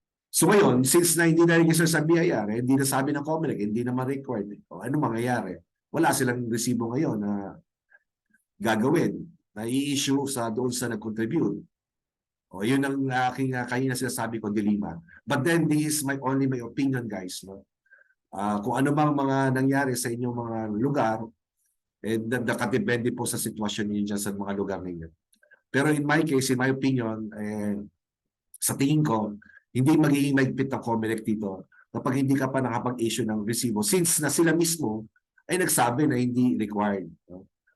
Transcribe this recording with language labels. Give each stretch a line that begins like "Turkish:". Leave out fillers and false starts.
Filipino: So ngayon, since na hindi na-register sa BIR, hindi na sabi ng COMELEC, hindi naman required. O ano mangyayari? Wala silang resibo ngayon na gagawin, na i-issue doon sa nag-contribute. O yun ang aking kanina sinasabi ko, dilema.
English: But then, this is only my opinion, guys. No?
Filipino: Kung ano bang mga nangyari sa inyong mga lugar, nakadepende po sa sitwasyon niyo dyan sa mga lugar ninyo. Pero
English: in my case, in my opinion,
Filipino: sa tingin ko, hindi magiging mahigpit ang COMELEC dito kapag hindi ka pa nakapag-issue ng resibo since na sila mismo ay nagsabi na hindi required, no?